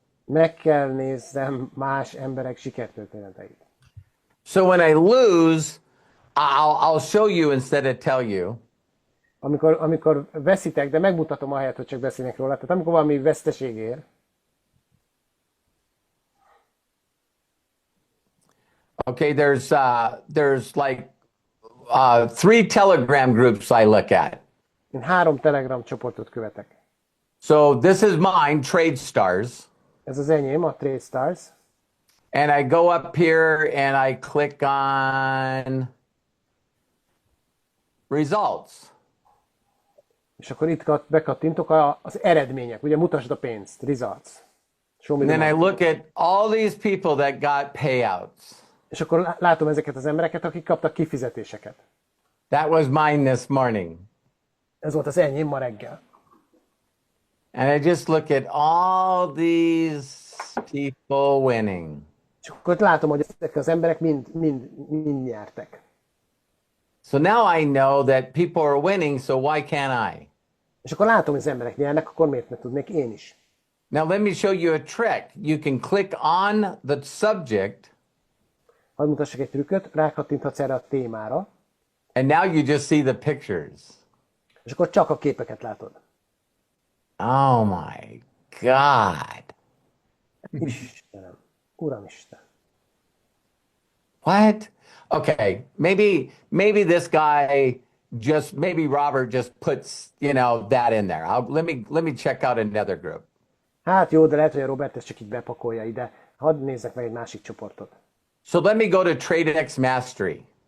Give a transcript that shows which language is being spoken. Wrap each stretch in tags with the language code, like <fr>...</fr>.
<hu>meg kell nézzem más emberek sikertörténeteit.</hu> <en>So when I lose, I'll show you instead of tell you.</en> <hu>Amikor veszítek, de megmutatom ahelyett, hogy csak beszélnek róla. Tehát amikor valami veszteség ér,</hu> <en>Okay, there's like 3 Telegram groups I look at.</en> <hu>én 3 Telegram csoportot követek.</hu> <en>So this is mine, Trade Stars.</en> <hu>Ez az enyém, a Trade Stars.</hu> <en>And I go up here and I click on results.</en> <hu>És akkor itt bekattintok az eredmények. Ugye mutasd a pénzt, results.</hu> <en>Show me And the then I money. look at all these people that got payouts.</en> <hu>És akkor látom ezeket az embereket, akik kaptak kifizetéseket.</hu> <en>That was mine this morning.</en> <hu>Ez volt az enyém ma reggel.</hu> <en>And I just look at all these people winning.</en> <hu>És akkor látom, hogy ezek az emberek mind nyertek.</hu> <en>So now I know that people are winning, so why can't I?</en> <hu>És akkor látom, hogy az emberek nyernek, akkor miért ne tudnék én is?</hu> <en>Now let me show you a trick. You can click on the subject,</en> <hu>Hadd mutassak egy trükköt, rákattinthatsz erre a témára,</hu> <en>and now you just see the pictures.</en> <hu>és akkor csak a képeket látod.</hu> <en>Oh my God.</en> <hu>Istenem, Uramisten.</hu> <en>What? Okay, maybe this guy maybe Robert just puts, that in there. Let me check out another group.</en> <hu>Hát jó, de lehet, hogy a Robert ezt csak így bepakolja ide. Hadd nézzek meg egy másik csoportot.</hu> <en>So let me go to TradeX Mastery.</en>